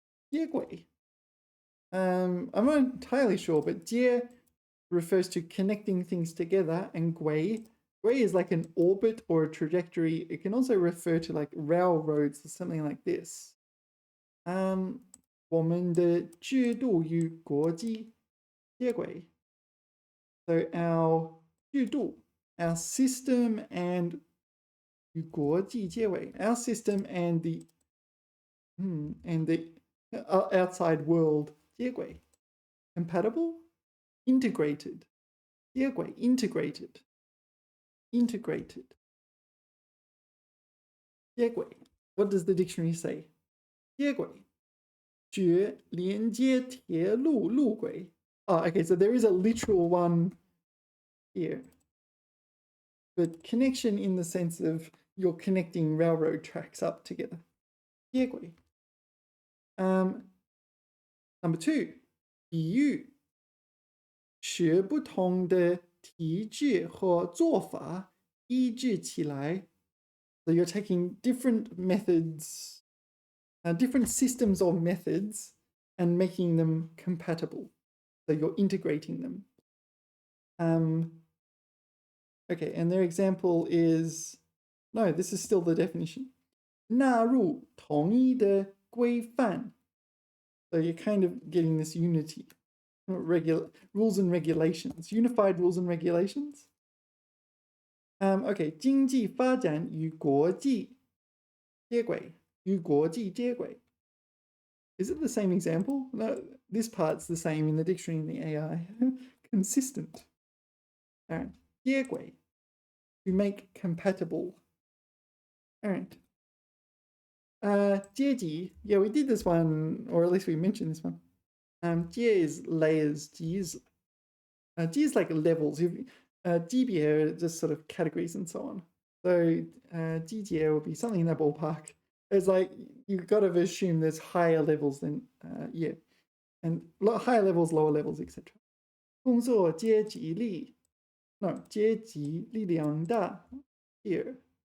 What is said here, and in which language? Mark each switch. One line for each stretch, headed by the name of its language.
Chinese: 接轨.
English: I'm not entirely sure, but 接 refers to connecting things together, and 轨 is like an orbit or a trajectory. It can also refer to like railroads or something like this.
Chinese: 我们的制度与国际接轨.
English: So our 制度, our system and
Chinese: 与国际接轨.
English: Our system and the And the outside world, 接轨, compatible, integrated, 接轨, integrated, integrated, 接轨. What does the dictionary say?
Chinese: 接轨, 绝连接铁路路轨.
English: Oh, okay, so there is a literal one here. But connection in the sense of you're connecting railroad tracks up together.
Chinese: 接轨. Number 2, 比喻，使不同的体制和做法一致起来。
English: So you're taking different methods, different systems or methods, and making them compatible. So you're integrating them. Okay, and their example is, no, this is still the definition.
Chinese: 纳入统一的规范.
English: So you're kind of getting this unity. Rules and regulations, unified rules and regulations.
Chinese: Okay, 经济发展与国际接轨, 与国际接轨.
English: Is it the same example? No, this part's the same in the dictionary and the AI. Consistent. All right, 接轨, to make compatible. All right. 阶级, yeah, we did this one, or at least we mentioned this one. 阶 is layers, 级 is like levels. G 别 just sort of categories and so on. So 级别 would be something in that ballpark. It's like you've got to assume there's higher levels than yeah, and higher levels, lower levels, etc.
Chinese: 工作阶级力, no, 阶级力量大 here.